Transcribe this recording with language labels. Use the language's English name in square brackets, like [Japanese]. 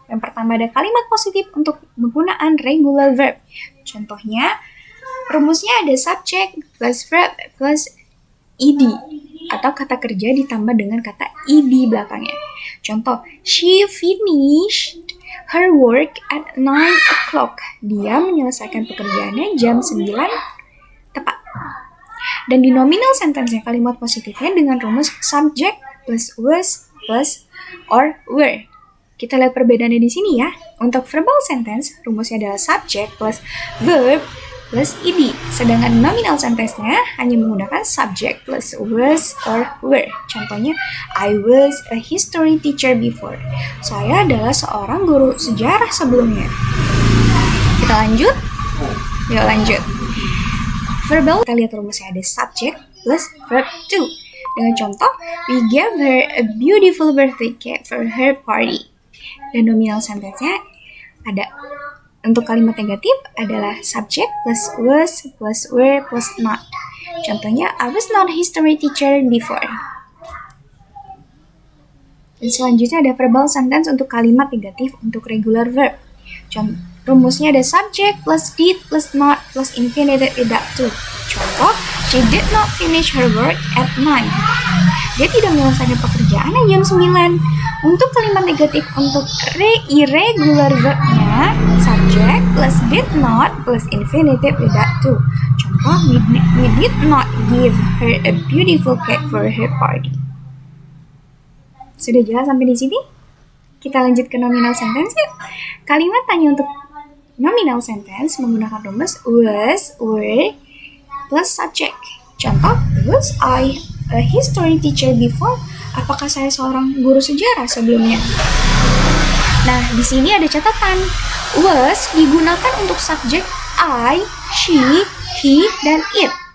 [Indonesian] Yang pertama ada kalimat positif untuk penggunaan regular verb. Contohnya, rumusnya ada subject plus verb plus ed atau kata kerja ditambah dengan kata ed belakangnya. Contoh, [English] she finished her work at 9 o'clock. [Indonesian] Dia menyelesaikan pekerjaannya jam 9 tepat. Dan di nominal sentence-nya kalimat positifnya dengan rumus subject plus was plus or were. Kita lihat perbedaannya di sini ya. Untuk verbal sentence, rumusnya adalah subject plus verb plus ed. Sedangkan nominal sentence-nya hanya menggunakan subject plus was or were. Contohnya, [English] I was a history teacher before. [Indonesian] Saya adalah seorang guru sejarah sebelumnya. Kita lanjut? Yuk lanjut. Verbal, kita lihat rumusnya ada subject plus verb to. Dengan contoh, [English] we gave her a beautiful birthday cake for her party. [Indonesian] Dan nominal sentence-nya ada untuk kalimat negatif adalah subject plus was plus were plus not. Contohnya, [English] I was not a history teacher before. [Indonesian] Dan selanjutnya ada verbal sentence untuk kalimat negatif untuk regular verb. Rumusnya ada subject plus did plus not plus infinitive without to. Contoh, [English] she did not finish her work at 9. [Indonesian] Dia tidak menyelesaikan pekerjaannya jam 9. Untuk kalimat negatif untuk irregular verbnya, subject plus did not plus infinitive without to. Contoh, [English] we did not give her a beautiful cake for her party. [Indonesian] Sudah jelas sampai di sini? Kita lanjut ke nominal sentence yuk. Kalimat tanya untuk nominal sentence menggunakan rumus was, were, plus subject. [English] Contoh, was I a history teacher before? [Indonesian] Apakah saya seorang guru sejarah sebelumnya? Nah, di sini ada catatan. Was digunakan untuk subjek I, she, he, dan it.